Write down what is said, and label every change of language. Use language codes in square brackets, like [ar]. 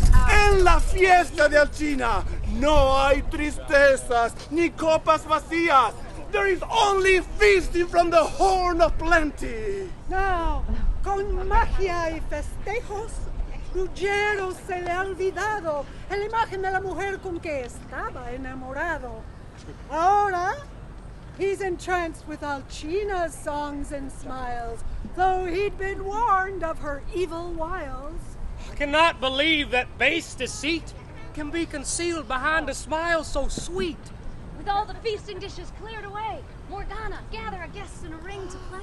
[es] En la fiesta de Alcina no hay tristezas ni copas vacías. [en] There is only feasting from the horn of plenty. [es] Now, con magia y festejos, Ruggiero se le ha olvidado en la imagen de la mujer con que estaba enamorado. Ahora, [en] he's entranced with Alcina's songs and smiles, though he'd been warned of her evil wiles. I cannot believe that base deceit can be concealed behind a smile so sweet. With all the feasting dishes cleared away, Morgana, gather our guests in a ring to play.